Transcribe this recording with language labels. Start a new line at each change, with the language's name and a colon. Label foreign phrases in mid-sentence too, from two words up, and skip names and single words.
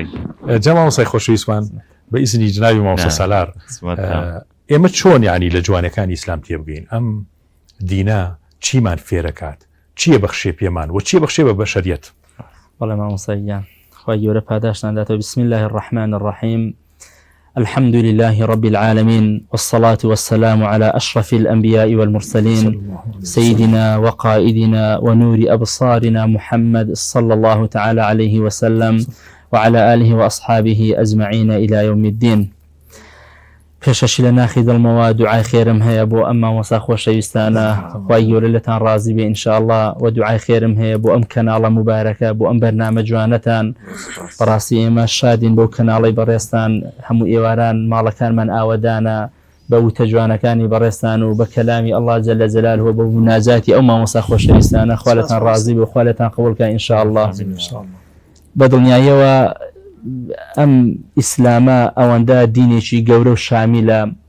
Central Kurdish: جا مامۆستای خۆشەویستمان بە ئیزنی جنابی مامۆستا سالار ئێمە چۆن یعنی لە جوانەکانی ئیسلام تێبگەین ئەم دینە چیمان فێرەکات چییە بەخشێ پێمان و چییە بەخشێ بە بەشەریەت
Arabic: والله
Central Kurdish: مامۆستا گیان خوای گەورە پاداشتان داتەوە
Arabic: بسم الله الرحمن الرحيم الحمد لله رب العالمين والصلاة والسلام على أشرف الأنبياء والمرسلين سيدنا وقائدنا ونور أبصارنا محمد صلى الله تعالى عليه وسلم وعلى آله وأصحابه أجمعين إلى يوم الدين.
Central Kurdish: پێشەشی لە ناخی دڵمەوە دوعای خێرم هەیە بۆ ئەم مامۆستا خۆشەویستانە خوای گەورە لەتان ڕازی بێ ئینشاءالله و دوعای خێرم هەیە بۆ ئەم کەناڵە مبارەکە بۆ ئەم بەرنامە جوانەتان بەڕاستی ئێمە شادین بەو کەناڵی بەڕێستان هەموو ئێواران ماڵەکانمان ئاوەدانە بە وتە جوانەکانی بەڕێستان و بە کەلامی ئەڵڵا
Arabic: جەلە جەلالهو
Central Kurdish: بە مناجاتی ئەو مامۆستا خۆشەویستانە خوا لەتان ڕازی بێ و خوا لەتان قبوڵکە ئینشاءالله بە دڵنیاییەوە ئەم ئیسلامە ئەوەندە دینێکی گەورە و شامیلە